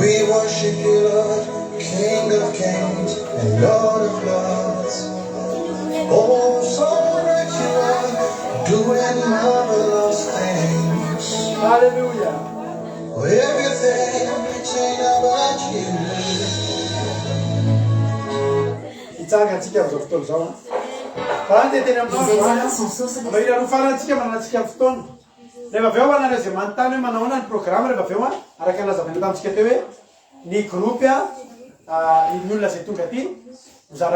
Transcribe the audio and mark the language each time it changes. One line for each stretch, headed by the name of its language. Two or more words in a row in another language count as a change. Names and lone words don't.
English: worship you, Lord, King of kings and Lord of lords. Oh, so great you are, doing marvelous things. Hallelujah. Oh, everything about you.
Malagasy: Itsanga-tsika amin'izao fotoana izao. Raha ny teteny aminao irano farantsika manantsika amin'ny fotoana. Rehefa avy eo anareo izay manontany hoe manao ahoana ny programme rehefa avy eo araka lazavana tamintsika teo hoe ny groupe ny olona izay tonga aty mizara